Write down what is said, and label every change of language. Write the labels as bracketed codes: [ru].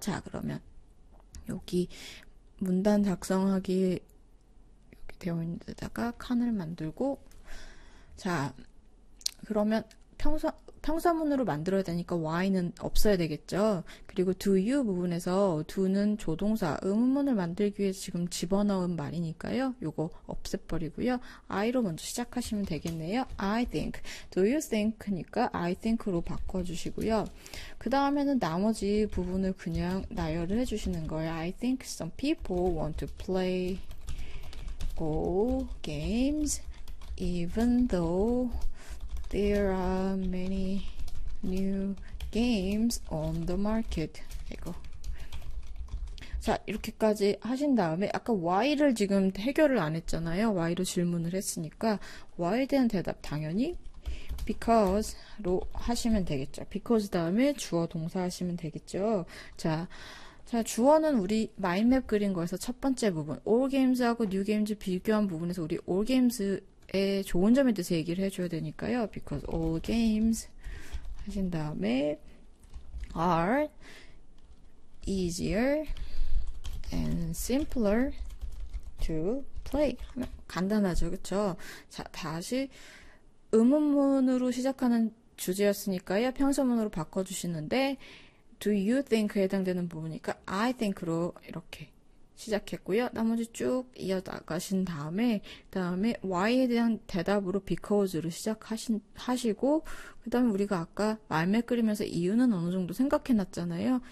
[ko] 자, 그러면 여기 문단 작성하기 이렇게 되어 있는 데다가 칸을 만들고 자, 그러면 평서문으로 만들어야 되니까 y는 없어야 되겠죠. 그리고 do you 부분에서 do는 조동사, 의문문을 만들기 위해 지금 집어넣은 말이니까요. 요거 없애버리고요. I로 먼저 시작하시면 되겠네요. [en] I think. Do you think [ko] 니까 [en] I think [ko] 로 바꿔주시고요. 그 다음에는 나머지 부분을 그냥 나열을 해주시는 거예요. [en] I think some people want to play games even though there are many new games on the market. [ko] 이거. 자, 이렇게까지 하신 다음에 아까 why를 지금 해결을 안 했잖아요. why로 질문을 했으니까 why에 대한 대답 당연히 because로 하시면 되겠죠. because 다음에 주어 동사 하시면 되겠죠. 자, 주어는 우리 마인맵 그린 거에서 첫 번째 부분 all games하고 new games 비교한 부분에서 우리 all games 의 좋은 점에 대해서 얘기를 해줘야 되니까요. [en] Because all games [ko] 하신 다음에 [en] are easier and simpler to play. [ko] 간단하죠, 그쵸? 자, 다시 의문문으로 시작하는 주제였으니까요. 평서문으로 바꿔주시는데 [en] Do you think [ko] 에 해당되는 부분이니까 [en] I think [ko] 로 이렇게 시작했고요. 나머지 쭉 이어나가신 다음에 why에 대한 대답으로 because를 시작하시고 그 다음에 우리가 아까 말매 끓이면서 이유는 어느 정도 생각해놨잖아요.